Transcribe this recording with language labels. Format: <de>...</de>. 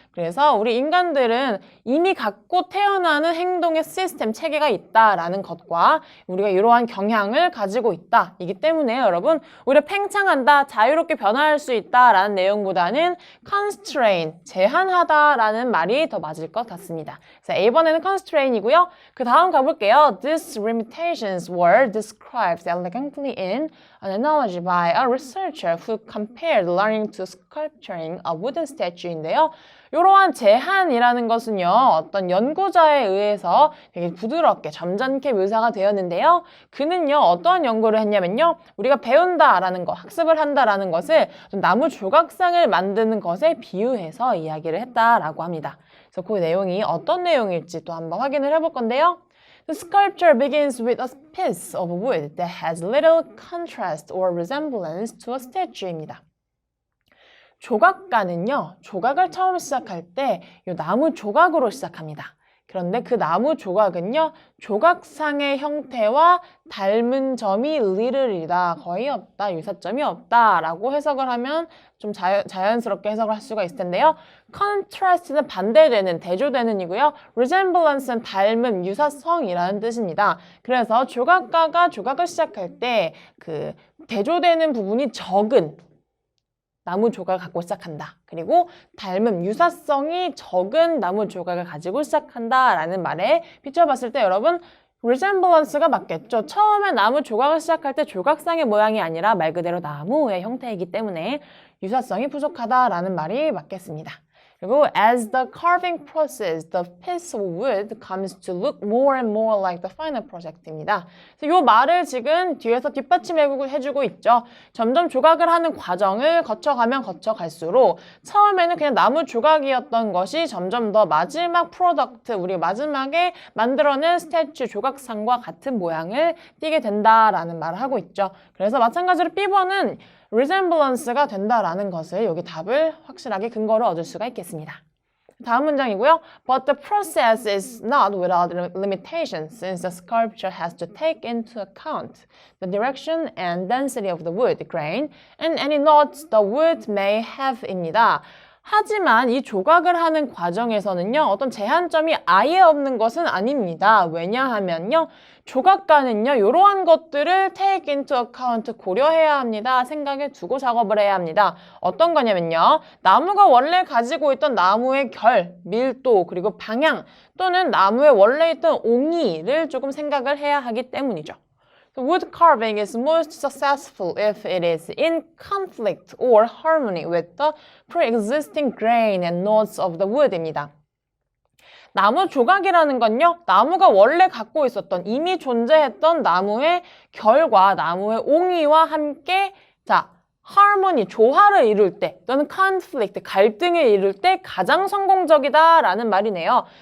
<ko>그래서 우리 인간들은 이미 갖고 태어나는 행동의 시스템, 체계가 있다라는 것과 우리가 이러한 경향을 가지고 있다. 이기 때문에 여러분, 우리가 팽창한다, 자유롭게 변화할 수 있다라는 내용보다는 constrain, 제한하다라는 말이 더 맞을 것 같습니다. 그래서 A번에는 constrain이고요. 그 다음 가볼게요.</ko> <en>These limitations were described elegantly in an analogy by a researcher who compared learning to sculpturing a wooden statue</en> <ko>인데요. 이러한 제한이라는 것은요, 어떤 연구자에 의해서 되게 부드럽게 점잖게 묘사가 되었는데요. 그는요, 어떠한 연구를 했냐면요, 우리가 배운다라는 것, 학습을 한다라는 것을 나무 조각상을 만드는 것에 비유해서 이야기를 했다라고 합니다. 그래서 그 내용이 어떤 내용일지 또 한번 확인을 해볼 건데요.</ko> <en>The sculpture begins with a piece of wood that has little contrast or resemblance to a statue</en> <ko>입니다. 조각가는요, 조각을 처음 시작할 때 이 나무 조각으로 시작합니다. 그런데 그 나무 조각은요, 조각상의 형태와 닮은 점이 little이다, 거의 없다, 유사점이 없다 라고 해석을 하면 좀 자연스럽게 해석을 할 수가 있을 텐데요. contrast는 반대되는, 대조되는이고요. resemblance는 닮음, 유사성이라는 뜻입니다. 그래서 조각가가 조각을 시작할 때 그 대조되는 부분이 적은 나무 조각을 갖고 시작한다. 그리고 닮음, 유사성이 적은 나무 조각을 가지고 시작한다 라는 말에 비춰봤을 때 여러분 resemblance가 맞겠죠. 처음에 나무 조각을 시작할 때 조각상의 모양이 아니라 말 그대로 나무의 형태이기 때문에 유사성이 부족하다라는 말이 맞겠습니다.</ko> <en>그리고 as the carving process, the piece of wood comes to look more and more like the final project</en> <ko>입니다. 그래서 이 말을 지금 뒤에서 뒷받침해주고 있죠. 점점 조각을 하는 과정을 거쳐갈수록 처음에는 그냥 나무 조각이었던 것이 점점 더 마지막 프로덕트, 우리 마지막에 만들어낸 스태츄 조각상과 같은 모양을 띠게 된다라는 말을 하고 있죠. 그래서 마찬가지로 B번은 resemblance가 된다라는 것을 여기 답을 확실하게 근거로 얻을 수가 있겠습니다. 다음 문장이고요.</ko> <en>But the process is not without limitations since the sculpture has to take into account the direction and density of the wood grain and any knots the wood may have</en> <ko>입니다. 하지만 이 조각을 하는 과정에서는요, 어떤 제한점이 아예 없는 것은 아닙니다. 왜냐하면요, 조각가는요, 이러한 것들을 take into account, 고려해야 합니다. 생각에 두고 작업을 해야 합니다. 어떤 거냐면요, 나무가 원래 가지고 있던 나무의 결, 밀도, 그리고 방향, 또는 나무에 원래 있던 옹이를 조금 생각을 해야 하기 때문이죠.</ko> <en>The wood carving is most successful if it is in conflict or harmony with the pre-existing grain and knots of the wood</en> <ko>입니다. 나무 조각이라는 건요, 나무가 원래 갖고 있었던, 이미 존재했던 나무의 결과 나무의 옹이와 함께 harmony, 조화를 이룰 때 또는 conflict, 갈등을 이룰 때 가장 성공적이다라는 말이네요.</ko>